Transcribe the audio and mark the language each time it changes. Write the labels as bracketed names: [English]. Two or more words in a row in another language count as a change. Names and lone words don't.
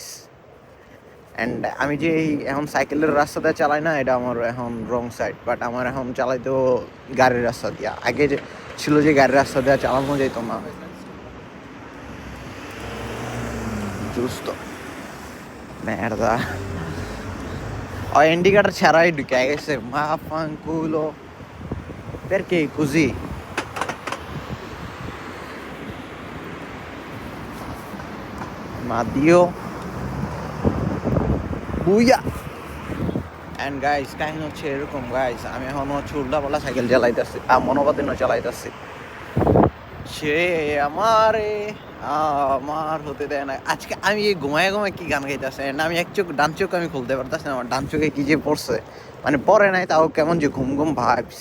[Bangla] অ্যান্ড আমি যে এখন সাইকেলের রাস্তাতে চালাই না, এটা আমার এখন [English] wrong side, [Bangla] বাট আমার এখন চালাইতেও গাড়ির রাস্তা দিয়া। আগে যে ছিল যে গাড়ির রাস্তা দেওয়া চালানো যেত না, [Italian] giusto merda [Bangla] o indicator ছাড়াই ঢুকে গেছে। [Italian] ma fanculo perché così? Ma Dio বুইয়া। [English] and guys [Bangla] কাহিনী হচ্ছে এরকম গাইস, আমি এখন হচ্ছে উল্টাপাল্টা সাইকেল চালাইতেছি, মনোপাতিনও চালাইতেছি। সে আমার হতে দেয় না। আজকে আমি এই ঘুমায় কি গান গাইতেছে, আমি এক চোখ ডান চোখ আমি খুলতে পারতেছি না, আমার ডান চোখে কি যে পড়ছে, মানে পরে নাই তাও কেমন যে ঘুম ভাবস।